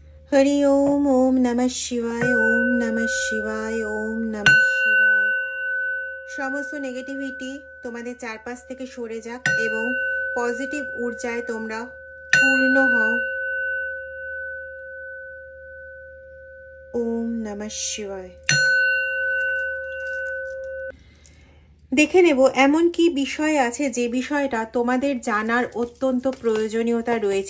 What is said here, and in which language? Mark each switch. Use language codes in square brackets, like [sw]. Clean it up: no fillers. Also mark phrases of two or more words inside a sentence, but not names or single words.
[sa] হরি ওম ওম নমঃ শিবায় ওম নমঃ শিবায় ওম নমঃ শিবায়। [bn] সমস্ত নেগেটিভিটি তোমাদের চারপাশ থেকে সরে যাক এবং পজিটিভ ঊর্জায় তোমরা পূর্ণ হও। [sa] ওম নমঃ শিবায়। [bn] দেখে নেব এমন কি বিষয় আছে যে বিষয়টা তোমাদের জানার অত্যন্ত প্রয়োজনীয়তা রয়েছে।